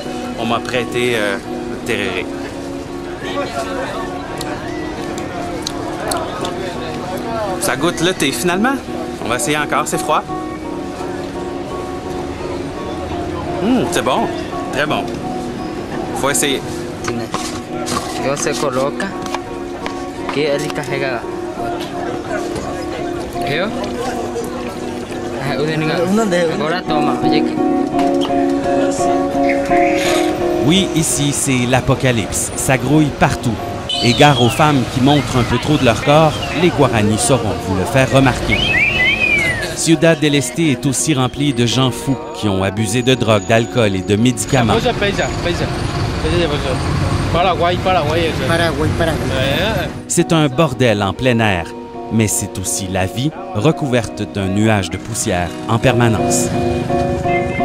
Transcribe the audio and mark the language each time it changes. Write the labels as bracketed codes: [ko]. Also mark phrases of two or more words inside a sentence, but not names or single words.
[fr] On m'a prêté le tereré. Ça goûte le thé, finalement. On va essayer encore, c'est froid. C'est bon. Très bon. Faut essayer. [pt] Você coloca que ele carrega. Viu? Agora toma, olha aqui. [fr] Oui, ici, c'est l'apocalypse. Ça grouille partout. Et gare aux femmes qui montrent un peu trop de leur corps, les Guaranis sauront vous le faire remarquer. Ciudad del Este est aussi remplie de gens fous qui ont abusé de drogue, d'alcool et de médicaments. C'est un bordel en plein air, mais c'est aussi la vie recouverte d'un nuage de poussière en permanence.